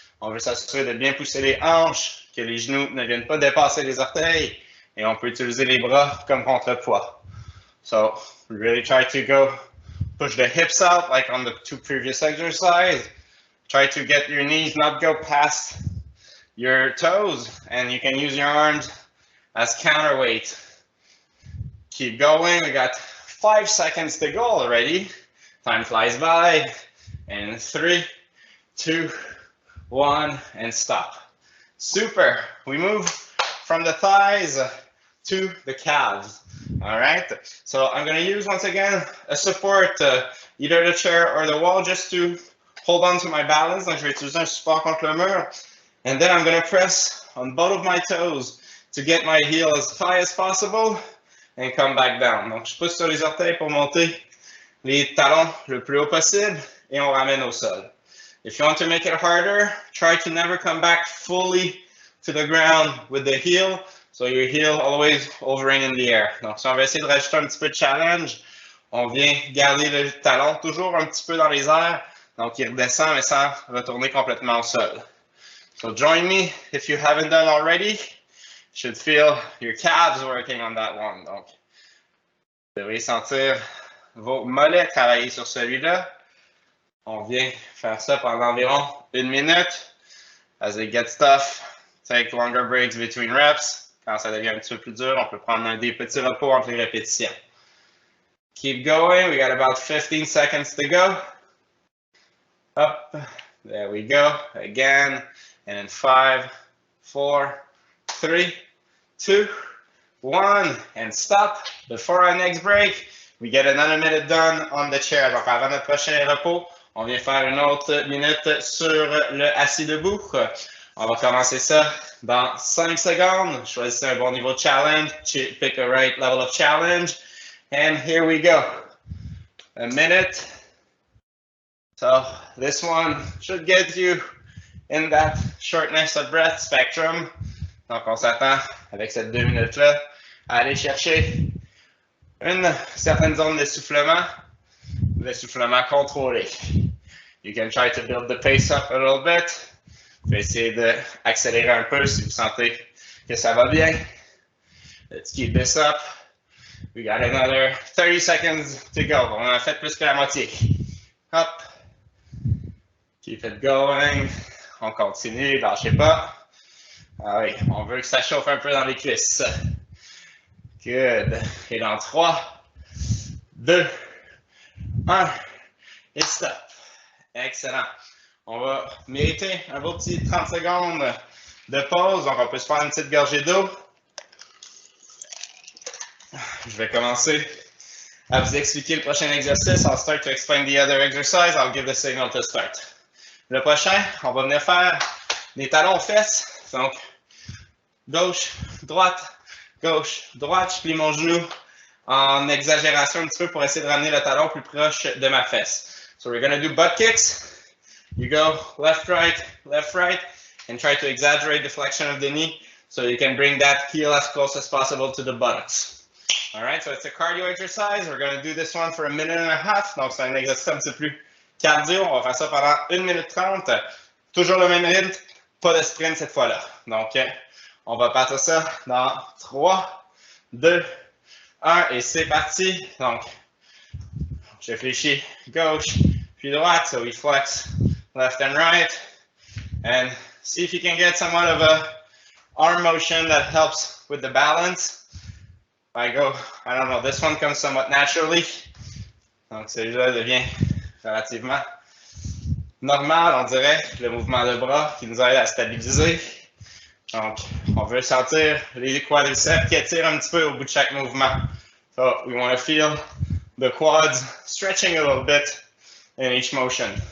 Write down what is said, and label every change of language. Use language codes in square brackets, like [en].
[fr] On veut s'assurer de bien pousser les hanches, que les genoux ne viennent pas dépasser les orteils. Et on peut utiliser les bras comme contrepoids. [en] So, we really try to go push the hips out like on the 2 previous exercises. Try to get your knees not go past your toes. And you can use your arms as counterweight. Keep going. We got 5 seconds to go already. Time flies by. And 3, 2, 1, and stop. Super. We move from the thighs to the calves. All right. So I'm going to use, once again, a support, either the chair or the wall, just to hold on to my balance. [fr] Donc, je vais utiliser un support contre le mur. [en] And then I'm going to press on both of my toes to get my heel as high as possible and come back down. [fr] Donc, je pousse sur les orteils pour monter les talons le plus haut possible et on ramène au sol. [en] If you want to make it harder, try to never come back fully to the ground with the heel, so your heel always hovering in the air. [fr] Donc, si on va essayer de rajouter un petit peu de challenge, on vient garder le talon toujours un petit peu dans les airs, donc il redescend mais sans retourner complètement au sol. [en] So join me if you haven't done already. You should feel your calves working on that one. [fr] Donc, vous devez sentir vos mollets travailler sur celui-là. On vient faire ça pendant environ 1 minute. [en] As it gets tough, take longer breaks between reps. [fr] Quand ça devient un petit peu plus dur, on peut prendre des petits repos entre les répétitions. [en] Keep going. We got about 15 seconds to go. Up. There we go. Again. And in 5, 4, 3, 2, 1. And stop. Before our next break, we get another minute done on the chair. [fr] Donc, avant notre prochain repos, on vient faire une autre minute sur le assis debout. On va commencer ça dans 5 secondes. Choisissez un bon niveau de challenge. [en] Pick a right level of challenge. And here we go. A minute. So this one should get you in that shortness of breath spectrum. [fr] Donc on s'attend avec cette 2 minutes-là à aller chercher une certaine zone d'essoufflement contrôlé. [en] You can try to build the pace up a little bit. [fr] Vous pouvez essayer d'accélérer un peu si vous sentez que ça va bien. [en] Let's keep this up. We got another 30 seconds to go. [fr] On en a fait plus que la moitié. Hop. [en] Keep it going. [fr] On continue, lâchez pas. Ah oui, on veut que ça chauffe un peu dans les cuisses. Good. Et dans 3, 2, 1, et stop. Excellent. On va mériter un beau petit 30 secondes de pause. Donc, on peut se faire une petite gorgée d'eau. Je vais commencer à vous expliquer le prochain exercice. [en] I'll start to explain the other exercise. I'll give the signal to start. [fr] Le prochain, on va venir faire des talons aux fesses. Donc, gauche, droite. Je plie mon genou en exagération un petit peu pour essayer de ramener le talon plus proche de ma fesse. [en] So we're going to do butt kicks. You go left, right, and try to exaggerate the flexion of the knee so you can bring that heel as close as possible to the buttocks. All right, so it's a cardio exercise. We're going to do this one for 1.5 minutes. [fr] Donc, c'est un exercice un petit peu plus cardio. On va faire ça pendant 1 minute 30. Toujours le même rythme, pas de sprint cette fois-là. Donc, on va partir ça dans 3, 2, 1 et c'est parti. Donc, je fléchis gauche puis droite, [en] so we flex left and right. And see if you can get somewhat of a arm motion that helps with the balance. I don't know, this one comes somewhat naturally. [fr] Donc, celui-là devient relativement normal, on dirait, le mouvement de bras qui nous aide à stabiliser. Donc, on veut sentir les quadriceps qui attirent un petit peu au bout de chaque mouvement. [en] So, we want to feel the quads stretching a little bit in each motion.